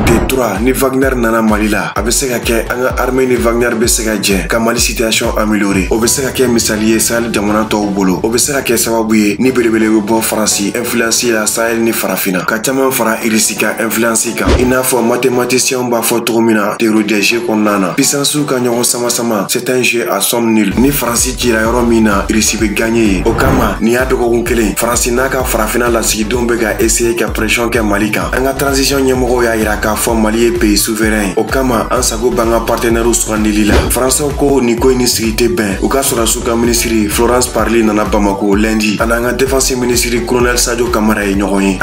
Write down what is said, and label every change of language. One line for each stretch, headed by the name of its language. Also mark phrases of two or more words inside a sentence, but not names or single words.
Bambara: De 3 ni Wagner nana Mali la a bɛ se ka kɛ an ka armée ni Wagner bɛ se ka jɛ ka Mali situation améliorer. O bɛ se ka kɛ misali ye Sahel jamana tɔw bolo. O bɛ se ka kɛ sababu ye ni belebele bɛ bɔ Faransi influence la Sahel ni Farafina ka caman fara Irisi ka influence kan. I n'a fɔ mathématiciens b'a fɔ cogo min na
French: théorie des jeux
Bambara: kɔnɔna na. Puissances ka ɲɔgɔn sama
French: c'est un jeu à somme nulle.
Bambara: Ni Faransi cira yɔrɔ min na Irisi bɛ gagner ye. O kama ni y'a dɔgɔkun kelen Faransi n'a ka Farafina lasigidenw bɛ ka essayer ka pression kɛ Mali kan. An ka transition ɲɛmɔgɔw y'a yira k'a fɔ Mali ye
French: pays souverain
Bambara: ye. O kama an sago b'an ka partenaires sugandili la. Français ko ni ko in ni sigi tɛ bɛn u ka sɔrɔdasiw ka ministre Florence Parly nana Bamako lundi a n'an ka défense ministre colonel Sadio Kamara ye ɲɔgɔn ye.